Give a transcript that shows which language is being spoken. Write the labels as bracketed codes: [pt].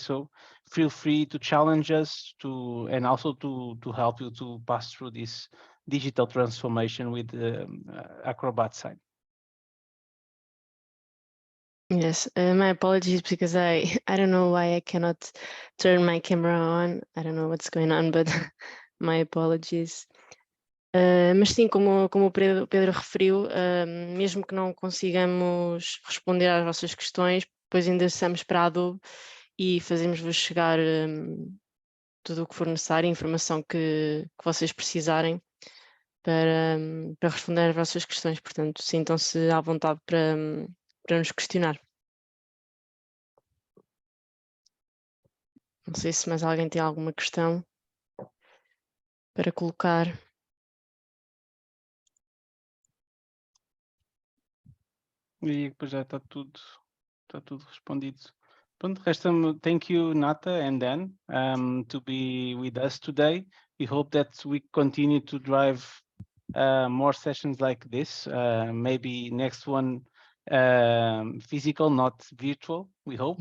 [en] So feel free to challenge us and also to help you to pass through this digital transformation with Acrobat Sign. Yes, my apologies, because I don't know why I cannot turn my camera on. I don't know what's going on, but my apologies. [pt] Mas sim, como o Pedro referiu, mesmo que não consigamos responder às vossas questões, depois endereçamos para a Adobe e fazemos-vos chegar tudo o que for necessário, a informação que vocês precisarem para responder às vossas questões. Portanto, sintam-se à vontade para nos questionar. Não sei se mais alguém tem alguma questão para colocar. E depois já está tudo respondido. Pronto, resta-me [en] thank you, Nata and Dan, to be with us today. We hope that we continue to drive more sessions like this. Maybe next one physical, not virtual, we hope.